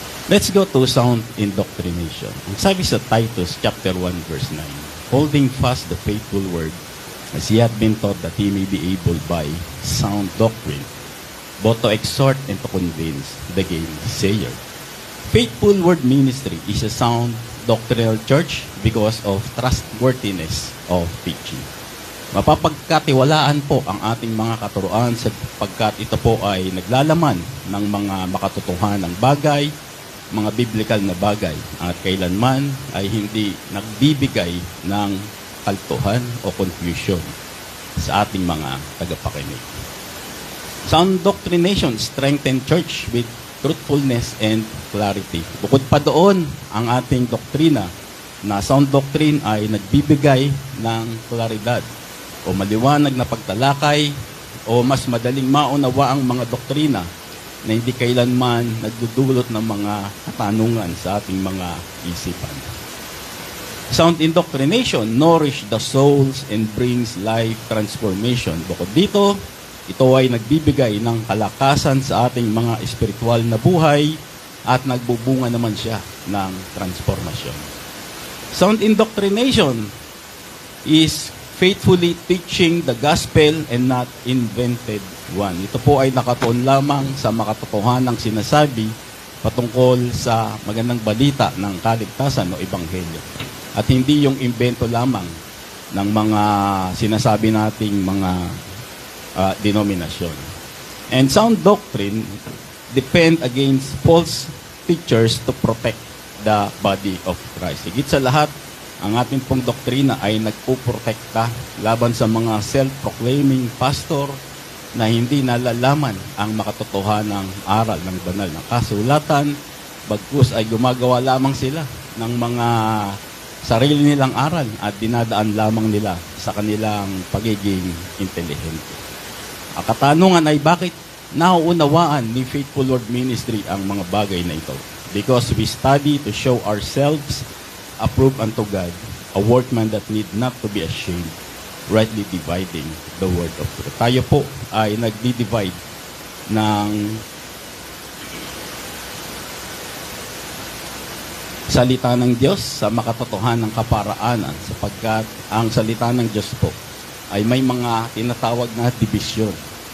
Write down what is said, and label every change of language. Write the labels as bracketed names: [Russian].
[English] Let's go to sound indoctrination. [Filipino] Ang sabi sa [English] Titus chapter 1 verse 9, holding fast the faithful word, as ye have been taught, that ye may be able by sound doctrine, both to exhort and to convince the gainsayer. Faithful word ministry is a sound doctrinal church because of trustworthiness of teaching. [Filipino] Mapapagkatiwalaan po ang ating mga katuruan sapagkat ito po ay naglalaman ng mga makatotohanang bagay, mga biblical na bagay, at kailanman ay hindi nagbibigay ng kaltuhan o confusion sa ating mga tagapakinig. [English] Sound doctrination strengthen church with truthfulness and clarity. [Filipino] Bukod pa doon, ang ating doktrina na sound doctrine ay nagbibigay ng klaridad o maliwanag na pagtalakay o mas madaling maunawa ang mga doktrina na hindi kailanman nagdudulot ng mga katanungan sa ating mga isipan. [English] Sound indoctrination nourish the souls and brings life transformation. [Filipino] Bukod dito, ito ay nagbibigay ng kalakasan sa ating mga espiritual na buhay at nagbubunga naman siya ng transformasyon. [English] Sound indoctrination is faithfully teaching the gospel and not invented one. [Filipino] Ito po ay nakatuon lamang sa makatotohanang sinasabi patungkol sa magandang balita ng kaligtasan o ebanghelyo. At hindi yung imbento lamang ng mga sinasabi nating mga denominasyon. [English] And sound doctrine defend against false teachers to protect the body of Christ. [Filipino] Higit sa lahat, ang ating pong doktrina ay nagpuprotekta laban sa mga self-proclaiming pastor na hindi nalalaman ang makatotohanang aral ng banal na kasulatan, bagkus ay gumagawa lamang sila ng mga sarili nilang aral at dinadaan lamang nila sa kanilang pagiging intelihente. Ang katanungan ay bakit nauunawaan ni Faithful Word Ministry ang mga bagay na ito? [English] Because we study to show ourselves approved unto God, a workman that need not to be ashamed, rightly dividing the word of truth. [Filipino] Tayo po ay nagdi-divide ng salita ng Diyos sa makatotohanang kaparaanan sapagkat ang salita ng Diyos po ay may mga tinatawag na division.